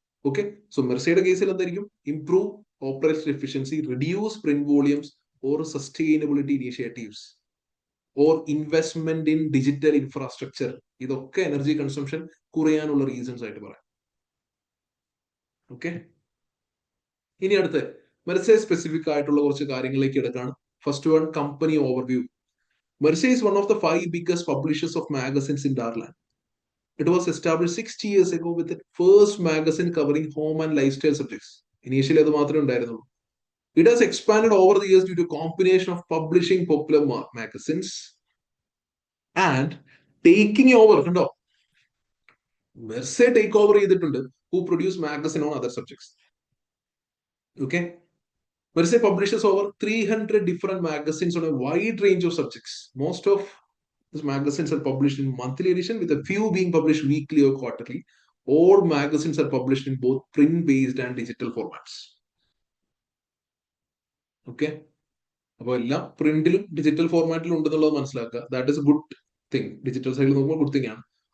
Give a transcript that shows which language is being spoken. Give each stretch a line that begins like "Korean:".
Malayalam: Okay, so മെർസയുടെ കേസിൽ എന്തായിരിക്കും, improve operation efficiency, reduce print volumes or sustainability initiatives or investment in digital infrastructure. ഇതൊക്കെ energy consumption കുറയാനുള്ള reasons ആയിട്ട് പറയാം. Okay, ഇനി അടുത്ത് മെർസെ സ്പെസിഫിക് ആയിട്ടുള്ള കുറച്ച് കാര്യങ്ങളിലേക്ക് എടുക്കാണ്. First one, company overview.
English: Mersey is one of the 5 biggest publishers of magazines in Darlan. It was established 60 years ago with the first magazine covering home and lifestyle subjects. Initially,
Malayalam: അത് മാത്രമേ ഉണ്ടായിരുന്നുള്ളൂ.
English: It has expanded over the years due to a combination of publishing popular magazines and taking over.
Malayalam: കണ്ടോ, മെർസെ take over ചെയ്തിട്ടുണ്ട്.
English: Who produce magazine on other subjects. Okay, Mersey publishes over 300 different magazines on a wide range of subjects. Most of these magazines are published in monthly edition, with a few being published weekly or quarterly. All magazines are published in both print-based and digital formats.
Malayalam: Okay, അപ്പോൾ എല്ലാം പ്രിന്റിലും digital ഫോർമാറ്റിലും ഉണ്ടെന്നുള്ളത് മനസ്സിലാക്കുക. That is A good thing. Digital സൈഡിൽ നോക്കുമ്പോൾ good thing ആണ്.